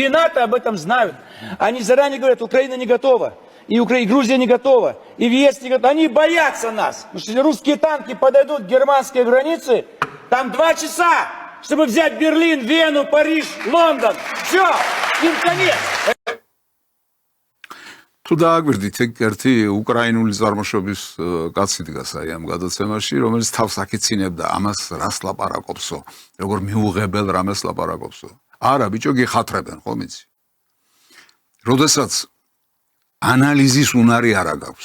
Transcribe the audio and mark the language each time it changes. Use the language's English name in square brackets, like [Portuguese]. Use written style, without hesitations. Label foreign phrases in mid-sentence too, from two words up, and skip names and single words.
[Russian] И НАТО об этом знают. Они заранее говорят, Украина не готова. И Грузия не готова. И ЕС не готова. Они боятся нас. Потому что если русские танки подойдут к германской границе, там 2 часа, чтобы взять Берлин, Вену, Париж, Лондон. Все, им конец. [Georgian] თუ დააგვირდით ერთი უკრაინული წარმოშობის კაცი დგას აი ამ გადაცემაში, რომელიც თავს აკიცინებდა ამას რას ლაპარაკობსო, როგორ მიუღებელ რამეს ლაპარაკობსო. არა, ბიჭო, გიხათრებენ, ხო მიცი? როდესაც ანალიზის უნარი არ აქვს.